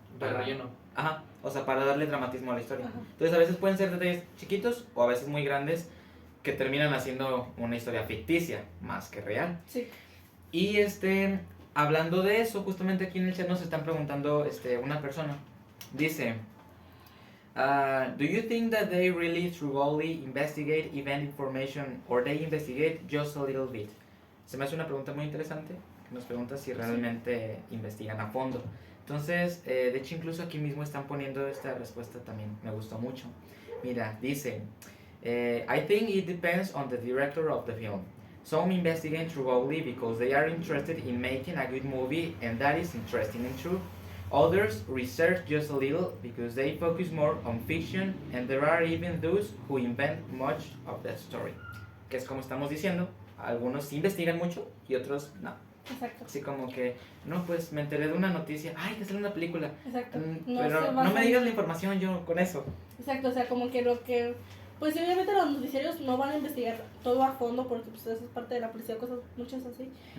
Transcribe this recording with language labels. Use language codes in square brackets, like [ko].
[es] Relleno. Ajá, o sea, para darle dramatismo a la historia. Ajá. Entonces a veces pueden ser detalles chiquitos o a veces muy grandes que terminan haciendo una historia ficticia más que real. Sí. Y hablando de eso, justamente aquí en el chat nos están preguntando una persona. Dice, [en] do you think that they really thoroughly investigate event information or they investigate just a little bit? [es] Se me hace una pregunta muy interesante, que nos pregunta si realmente investigan a fondo. Entonces, de hecho incluso aquí mismo están poniendo esta respuesta también, me gustó mucho. Mira, dice, [en] I think it depends on the director of the film. Some investigate thoroughly because they are interested in making a good movie and that is interesting and true. Others research just a little because they focus more on fiction and there are even those who invent much of that story. [es] Que es como estamos diciendo, algunos investigan mucho y otros no. Exacto. Así como que, no, pues me enteré de una noticia, que sale una película. Exacto. Pero no me digas la información yo con eso. Exacto, o sea, como que lo que... Pues sí, obviamente los noticiarios no van a investigar todo a fondo porque pues eso es parte de la policía, cosas muchas así.